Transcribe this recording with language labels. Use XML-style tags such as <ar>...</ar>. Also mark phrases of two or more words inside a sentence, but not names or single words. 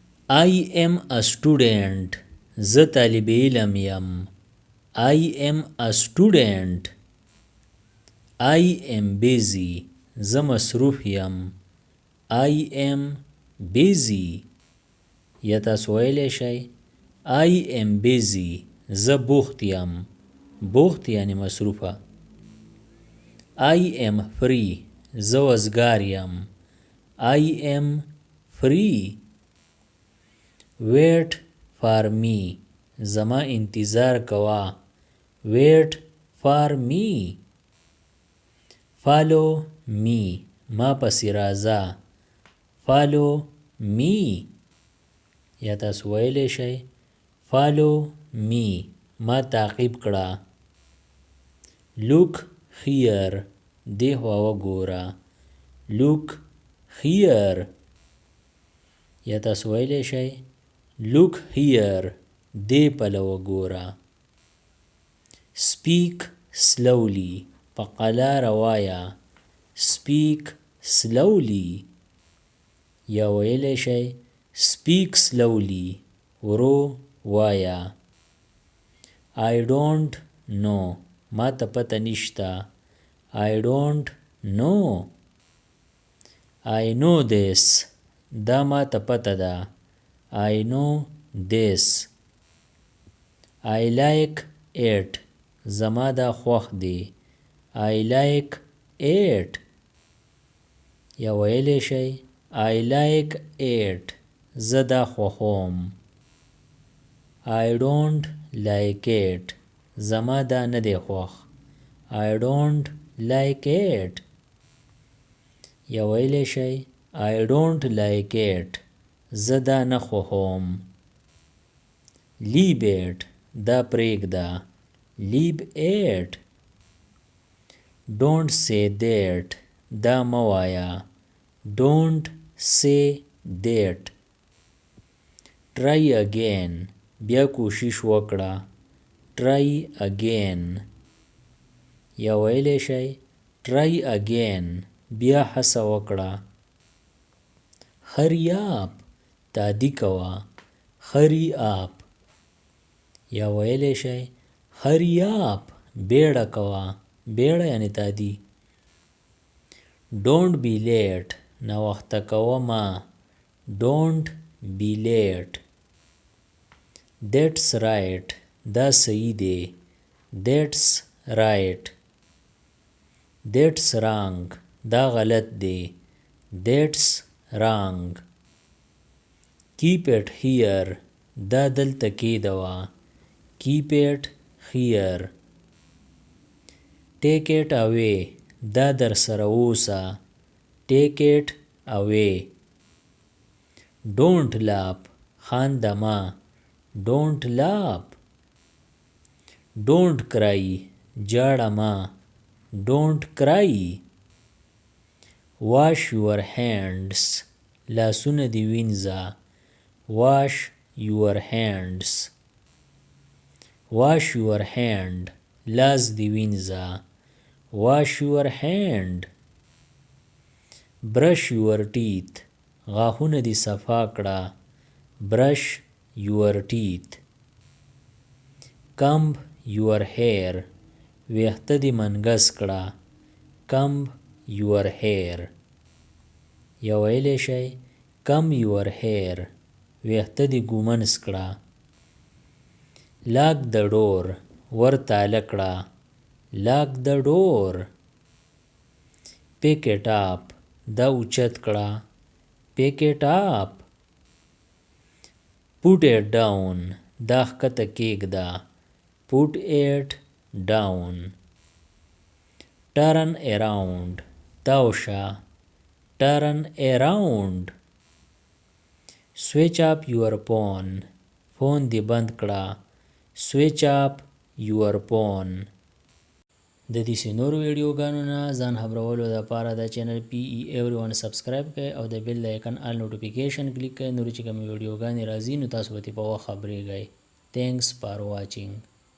<en>I am a student.</en> <ps>زه طالب علم یم.</ps> <en>I am a student. I am busy.</en> <ps>زه مصروف یم.</ps> <en>I am busy.</en> <ps>یا تاسو ویلی شئ</ps> <en>I am busy.</en> <ps>زه بوخت یم. بوخت یعنی مصروفه.</ps> <en>I am free.</en> <ps>زه وزګار یم.</ps> <en>I am free. Wait for me.</en> <ps>زما انتظار کوا.</ps> <en>Wait for me. Follow me.</en> <ps>ما پسی رازا.</ps> <en>Follow me.</en> <ps>یا تاسو ویلی شئ</ps> <en>Follow me.</en> <ps>ما تعقیب کړه.</ps> <en>Look here.</en> <ps>دی خوا وګوره.</ps> <en>Look here.</en> <ps>یا تاسو ویلی شئ</ps> <en>Look here.</en> <ps>دی پله وګوره.</ps> <en>Speak slowly.</en> <ps>په قلاره وایه.</ps> <en>Speak slowly.</en> <ps>یا ویلی شئ</ps> <en>Speak slowly.</en> <ps>ورو وایه.</ps> <en>I don't know.</en> <ps>ما ته پته نشته.</ps> <en>I don't know. I know this.</en> <ps>دا ما ته پته ده.</ps> <en>I know this. I like it.</en> <ps>زما دا خوښ دی.</ps> <en>I like it.</en> <ps>یا ویلی شئ</ps> <en>I like it.</en> <ps>زه دا خوښوم.</ps> <en>I don't like it.</en> <ps>زما دا نه دی خوښ.</ps> <en>I don't like it.</en> <ps>یا ویلی شئ</ps> <en>I don't like it.</en> <ps>زه دا نه خوښوم.</ps> <en>Leave it.</en> <ps>دا پرېږده.</ps> <en>Leave it. Don't say that.</en> <ps>دا مه وایه.</ps> <en>Don't say that. Try again.</en> <ps>بیا کوشش وکړه.</ps> <en>Try again.</en> <ps>یا ویلی شئ</ps> <en>Try again.</en> <ps>بیا هڅه وکړه.</ps> <en>Hurry up.</en> <ps>تادی کوه.</ps> <en>Hurry up.</en> <ps>یا ویلی شئ</ps> <en>Hurry up.</en> <ps>بیړه کوه. بیړه یعنی تادی.</ps> <en>Don't be late.</en> <ps>ناوخته کوه ما.</ps> <en>Don't be late. That's right.</en> <ps>دا صحیح دی.</ps> <en>That's right. That's wrong.</en> <ps>دا غلط دی.</ps> <en>That's wrong. Keep it here.</en> <ps>دا دلته کېږدوه.</ps> <en>Keep it here. Take it away.</en> <ps>دا در سره اوسه.</ps> <en>Take it away. Don't laugh.</en> <ps>خانده مه.</ps> <en>Don't laugh. Don't cry.</en> <ps>جاړه مه.</ps> <en>Don't cry. Wash your hands.</en> <ps>لاسونه دې وینځه.</ps> <en>Wash your hands. Wash your hand.</en> <ps>لاس دې وینځه.</ps> <en>Wash your hand. Brush your teeth.</en> <ps>غاښونه دې صفا کړه.</ps> <en>Brush your teeth. Comb your hair.</en> <ps>ویښته دې منګس کړه.</ps> <en>Comb your hair.</en> <ps>یا ویلی شئ</ps> <en>Comb your hair.</en> <ps>ویښته دې ږمنځ کړه.</ps> <en>Lock the door.</en> <ps>ور تاله کړه.</ps> <en>Lock the door. Pick it up.</en> <ps>دا اوچت کړه.</ps> <en>Pick it up. Put it down.</en> <ps>دا ښکته کېږده.</ps> <en>Put it down. Turn around.</en> <ps>تاو شه.</ps> <en>Turn around. Switch up your phone.</en> <ps>فون دې بند کړه.</ps> <en>Switch up your phone.</en> <ps>د دې نورو ویډیوګانو نه ځان خبرولو دپاره د چینل PE everyone سبسکرایب کړئ او د بیل د آیکن</ps> <en>all notification</en> <ps>کلیک کړئ. نورې چې کومې ویډیوګانې راځي نو تاسو به ترې په وخت خبریږئ.</ps> <en>Thanks for watching.</en>